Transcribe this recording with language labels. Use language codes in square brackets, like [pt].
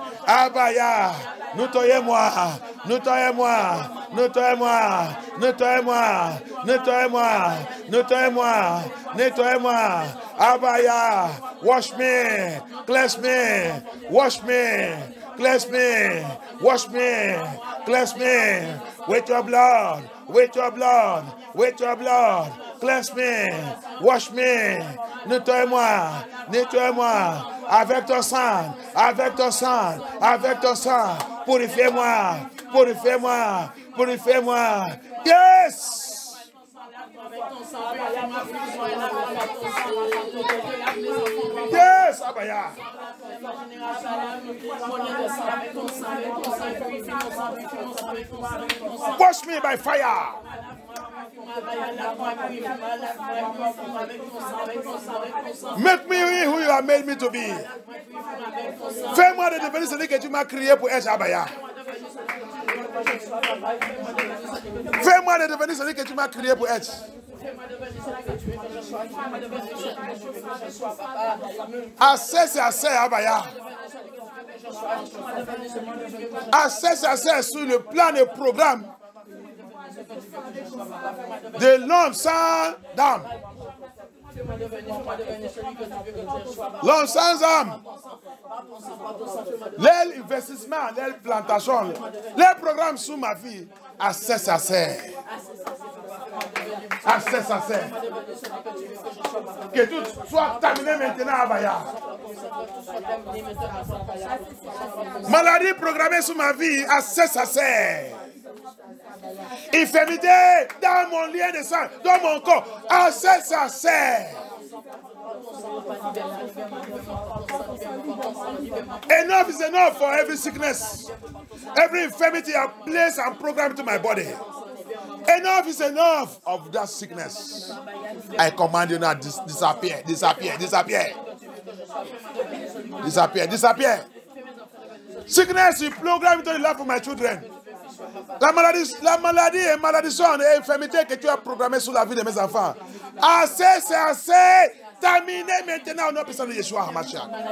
[fr] Abaya, nettoyez-moi, nettoyez-moi, nettoyez-moi, nettoyez-moi, nettoyez-moi, nettoyez-moi, nettoyez-moi. [en] Abaya, wash me, cleanse me, wash me, cleanse me, wash me, cleanse me with your blood, with your blood, with your blood. Cleanse me, wash me, [fr] nettoie-moi, nettoie-moi, avec ton sang, avec ton sang, avec ton sang, purifie-moi, purifie-moi, purifie-moi. [en] Yes! Yes, Abaya. Wash me by fire. Make me who you have made me to be. [fr] Fais-moi de devenir celui que tu m'as créé pour être, Abaya. Fais-moi de devenir celui que tu m'as créé pour être. Assez, c'est assez, Abaya. Assez, c'est assez sur le plan et programme de l'homme sans âme. L'homme sans âme. Les investissements, les plantations, les programmes sous ma vie, assez, c'est assez. Assez, c'est assez. Que tout soit terminé maintenant, Abaya. Maladie programmée sous ma vie, assez, c'est assez. Infirmité dans mon lien de sang, dans mon corps, assez, c'est assez. [en] Enough is enough for every sickness, every infirmity I place and program to my body. Enough is enough of that sickness. I command you now, disappear, disappear, disappear. Disappear, disappear. Sickness, you program into the life of my children. [fr] La maladie et malédiction et infirmité que tu as programmée sur la vie de mes enfants. Assez, c'est assez. Terminé maintenant au nom puissant de Yeshua HaMashiach.